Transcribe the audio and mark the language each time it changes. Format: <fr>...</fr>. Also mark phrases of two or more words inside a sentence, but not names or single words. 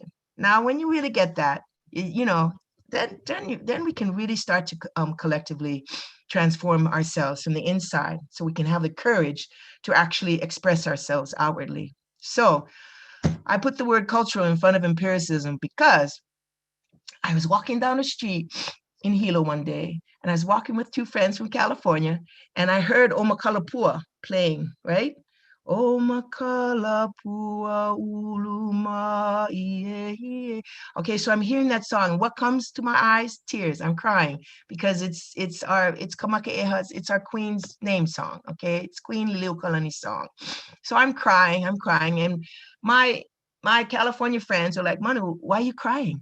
<en>Now, when you really get that, then we can really start to collectively transform ourselves from the inside, so we can have the courage to actually express ourselves outwardly. So I put the word cultural in front of empiricism because I was walking down the street in Hilo one day, and I was walking with 2 friends from California, and I heard Omakalapua playing, right?</en> <haw>Omakalapua uluma ie.</haw> <en>Okay, so I'm hearing that song. What comes to my eyes? Tears. I'm crying because it's Kamakaeha's, it's our Queen's name song. Okay, it's Queen Liliuokalani's song. So I'm crying, and my California friends are like, Manu, why are you crying?</en>